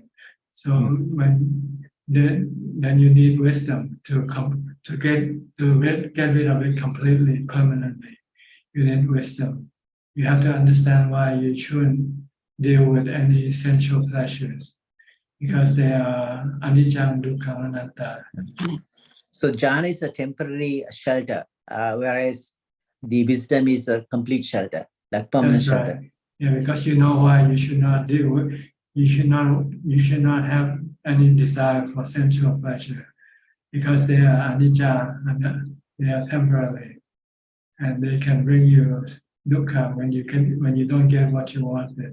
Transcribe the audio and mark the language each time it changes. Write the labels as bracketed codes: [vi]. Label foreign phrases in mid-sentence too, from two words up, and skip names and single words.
[en] So then you need wisdom to get rid of it completely, permanently. You need wisdom. You have to understand why you shouldn't deal with any sensual pleasures, because they are [pi] anicca, dukkha, anatta. [en] So jhana is a temporary shelter, whereas the wisdom is a complete shelter, like permanent That's shelter. right. Yeah, because you know why you should not deal with, you should not have any desire for sensual pleasure, because they are anicca and they are temporary, and they can bring you dukkha when you don't get what you wanted.